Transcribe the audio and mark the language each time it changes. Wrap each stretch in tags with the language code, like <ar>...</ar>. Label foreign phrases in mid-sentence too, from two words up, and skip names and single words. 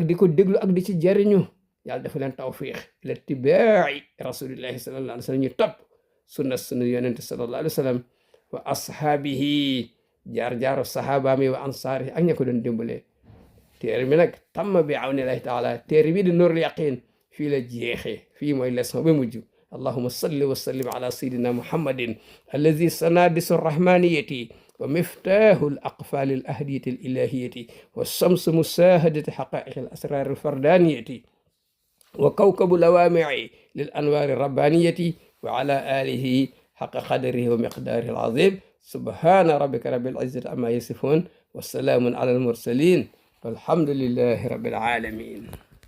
<wo>di ko déglu ak di ci jariñu yàlla dafa leen tawfiq</wo> <ar>إلى اتباع رسول الله صلى الله عليه وسلم</ar> <wo>ñu topp sunna yonent</wo> <ar>صلى الله عليه وسلم وأصحابه</ar> <wo>jaar-jaaru</wo> <ar>sahabaami wa ansaari</ar> <wo>ak ña ko doon dimbalee téere bi nag tamma bi</wo> <ar>عون الله تعالى</ar> <wo>téere bi di Nuurul Yaqiin fii la jeexee fii mooy leçon ba mujj</wo> <ar>اللهم صل وسلم على سيدنا محمد الذي سندس الرحمانية ومفتاح الأقفال الأحدية الإلهية وشمس مشاهدة حقائق الأسرار الفردانية وكوكب لوامع للأنوار الربانية وعلى آله حق قدره ومقداره العظيم سبحان ربك رب العزة عما يصفون وسلام على المرسلين والحمد لله رب العالمين</ar>